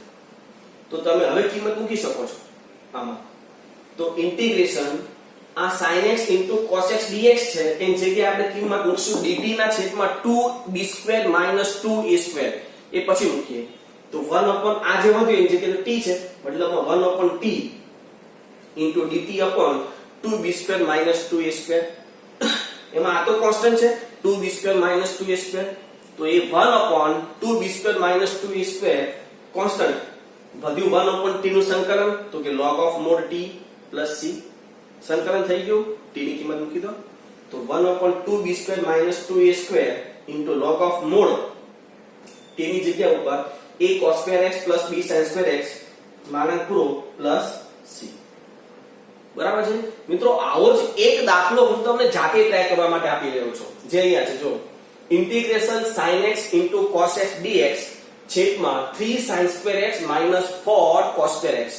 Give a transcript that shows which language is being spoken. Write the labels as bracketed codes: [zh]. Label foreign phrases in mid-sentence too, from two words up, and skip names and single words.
[gu] તો તમે હવે કિંમત મૂકી શકો છો આમાં. તો ઇન્ટિગ્રેશન આ [en] sin x into cos x dx [gu] છે, એની જગ્યાએ આપણે કિંમત મૂકશું dt ના છેદમાં 2b² - 2a². એ પછી મૂકીએ તો 1 આ જે વધ્યું એની જગ્યાએ t છે, મતલબમાં 1/t [en] into dt upon [gu] 2b² - 2a². એમાં આ તો કોન્સ્ટન્ટ છે 2b² - 2a², તો એ 1/2b² - 2a² કોન્સ્ટન્ટ વધ્યું. 1/t નું સંકલન, તો કે [en] log of mod t plus c. [gu] સંકલન થઈ ગયું, t ની કિંમત મૂકી દો. તો 1/2b² - 2a² [en] into log of mod t [gu] ની જગ્યા ઉપર [en] a cos square x plus b sin square x [gu] માનાંક પૂરો [en] plus c. [gu] બરાબર છે મિત્રો. આવો જ એક દાખલો હું તમને જાતે ટ્રાય કરવા માટે આપી રહ્યો છું, જે અહીંયા છે. જો ઇન્ટિગ્રેશન [en] sin x into cos x dx [gu] છેદમાં [en] 3 sin square x - 4 cos square x.